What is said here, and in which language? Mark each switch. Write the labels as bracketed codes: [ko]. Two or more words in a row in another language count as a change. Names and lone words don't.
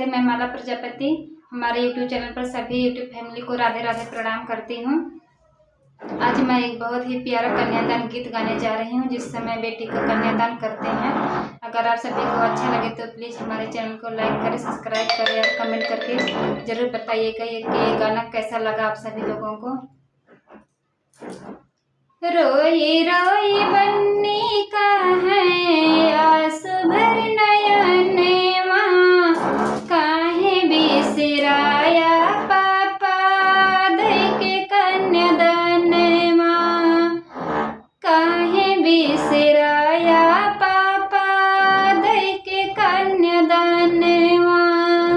[hi] मैं माला प्रजापति हमारे [en] YouTube channel [hi] पर सभी [en] YouTube family [hi] को राधे राधे प्रणाम करती हूँ। आज मैं एक बहुत ही प्यारा कन्यादान गीत गाने जा रही हूँ, जिस समय बेटी का कन्यादान करते हैं। अगर आप सभी को अच्छा लगे तो प्लीज़ हमारे चैनल को लाइक करें, सब्सक्राइब करें और कमेंट करके ज़रूर बताइएगा कि ये गाना कैसा लगा आप सभी लोगों को। रोई रोई बन्नी का है आंसू भर नयन माँ, काहे बिसराया पापा दई के कन्यादान माँ, काहे बिसराया पापा दई के कन्यादान माँ।